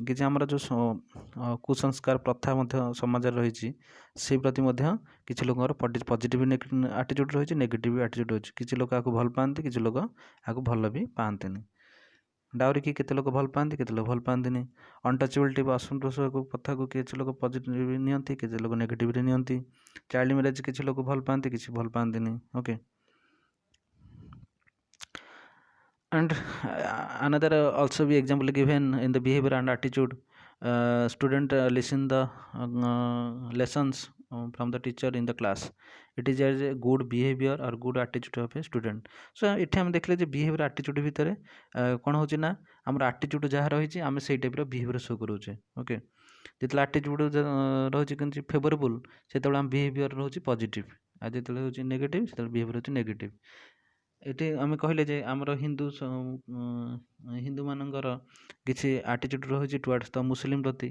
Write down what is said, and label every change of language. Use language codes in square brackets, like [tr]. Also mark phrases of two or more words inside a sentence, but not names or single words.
[or] କିଛି ଆମର ଯେଉଁ କୁସଂସ୍କାର ପ୍ରଥା ମଧ୍ୟ ସମାଜରେ ରହିଛି ସେଇ ପ୍ରତି ମଧ୍ୟ କିଛି ଲୋକଙ୍କର [en] positive attitude [or] ରହିଛି, [en] negative attitude [or] ରହିଛି. କିଛି ଲୋକ ଆକୁ ଭଲ ପାଆନ୍ତି, କିଛି ଲୋକ ଆକୁ ଭଲ ବି ପାଆନ୍ତିନି. ଡାଉରିକି କେତେ ଲୋକ ଭଲ ପାଆନ୍ତି, କେତେ ଲୋକ ଭଲ ପାଆନ୍ତିନି. ଅନଟଚେବିଲିଟି ବା ଅସନ୍ତୋଷ କଥାକୁ କିଛି ଲୋକ ପଜିଟିଭ୍ ନିଅନ୍ତି, କିଛି ଲୋକ ନେଗେଟିଭ୍ରେ ନିଅନ୍ତି. [en] child marriage [or] କିଛି ଲୋକ ଭଲ ପାଆନ୍ତି, କିଛି ଭଲ ପାଆନ୍ତିନି. ଓକେ, [en] and another also be example given in the behavior and attitude. Student listen the lessons from the teacher in the class. It is as a good behavior or good attitude of a student. [or] So ଏଠି ଆମେ ଦେଖିଲେ ଯେ [en] behavior attitude [or] ଭିତରେ କ'ଣ ହେଉଛି ନା ଆମର ଆଟିଚ୍ୟୁଡ଼ ଯାହା ରହିଛି ଆମେ ସେଇ ଟାଇପ୍ର [en] behavior show [or] କରୁଛେ. ଓକେ, ଯେତେବେଳେ ଆଟିଚ୍ୟୁଡ଼ ରହୁଛି କେମିତି ଫେଭରେବୁଲ୍ ସେତେବେଳେ ଆମ ବିହେଭିଅର ରହୁଛି ପଜିଟିଭ୍, ଆଉ ଯେତେବେଳେ ହେଉଛି ନେଗେଟିଭ୍ ସେତେବେଳେ ବିହେଭିଅର ହେଉଛି ନେଗେଟିଭ୍. ଏଠି ଆମେ କହିଲେ ଯେ ଆମର ହିନ୍ଦୁମାନଙ୍କର କିଛି ଆଟିଚ୍ୟୁଡ଼୍ ରହୁଛି [en] towards the Muslim [or] ପ୍ରତି.